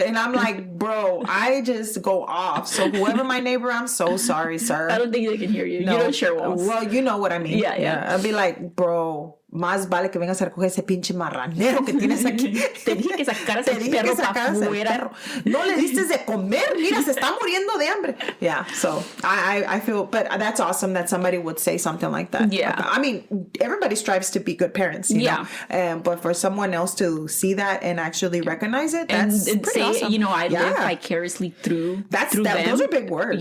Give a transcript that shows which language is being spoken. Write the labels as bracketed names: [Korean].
[English] And I'm like, bro, I just go off. So whoever my neighbor, I'm so sorry, sir. I don't think they can hear you. No. You don't share walls. Well, you know what I mean. Yeah. I'll be like, bro, [Spanish] más vale que vengas a recoger ese pinche marranero que tienes aquí. Te dije que sacaras el perro para afuera. No le diste de comer. Mira, se está muriendo de hambre. [English] Yeah, so I feel, but that's awesome that somebody would say something like that. Yeah. I mean, everybody strives to be good parents, you know? But for someone else to see that and actually recognize it, that's and pretty say, awesome. I live vicariously through them. Those are big words.